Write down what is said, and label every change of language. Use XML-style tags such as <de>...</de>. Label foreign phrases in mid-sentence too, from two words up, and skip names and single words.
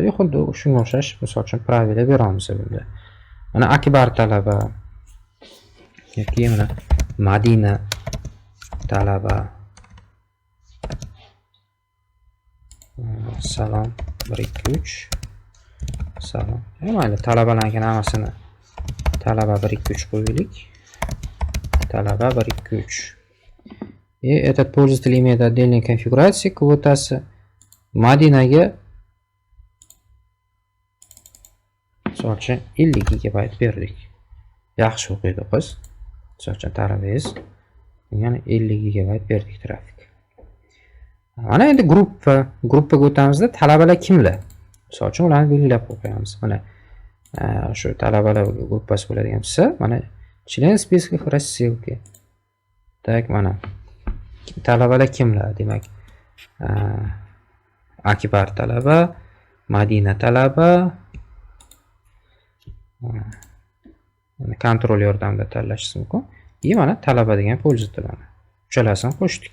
<uz>Xuddi shunga o'xshash, misol uchun pravila beramiz bunda. Mana Akbar talaba yoki mana Madina talaba. Salom 123. Salom. Mayli, talabalarning hammasini talaba 123 qo'yaylik. Talaba 123.</uz> <ru>И этот пользователь имеет отдельные конфигурации квотасы.</ru> <uz>Madinaga misol uchun 50 gigabayt berdik. yaxshi o'qiydi qiz. Misol uchun talabangiz yana 50 gigabayt berdik trafik. Mana endi gruppaga o'tamizda talabalar kimlar? Misol uchun ularni belgilab qo'yamiz. Mana shu talabalar gruppasi bo'ladigan bo'lsa, mana</uz> <ru>член списка рассылки.</ru> <uz>Так, mana talabalar kimlar? Demak, Akbar talaba, Madina talaba, kontrol yordamida tanlashingiz mumkin. Mana talaba degan pользователь. Uchalasini qo'shdik.</uz>